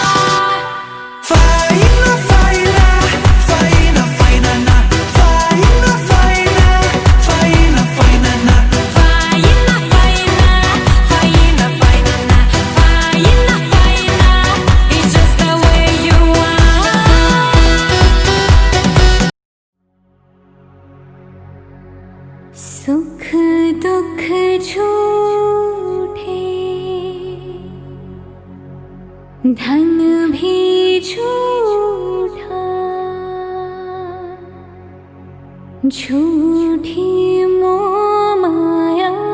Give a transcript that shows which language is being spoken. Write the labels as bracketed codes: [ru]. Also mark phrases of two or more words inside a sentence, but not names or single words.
[en] Faina, faina, faina, faina na. Faina, faina, faina, faina na. Faina faina, faina faina na, faina faina, it's just the way you are. [hi] सुख दुख झूठे, धन भी झूठा, झूठी मोह माया,